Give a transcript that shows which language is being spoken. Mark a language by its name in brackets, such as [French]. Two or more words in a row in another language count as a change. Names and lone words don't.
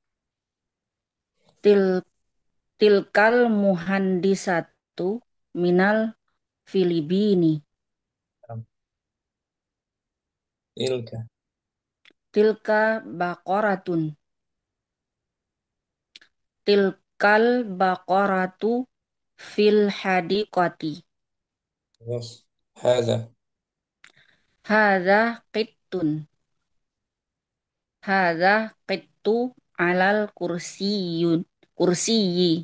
[Arabic] تلك المهندسة من الفلبين. Tilka. تلك بقرة. تلك البقرة في الحديقة. [Indonesian] Bagus. Hada. [Arabic] هذا قط. هذا القط على الكرسي.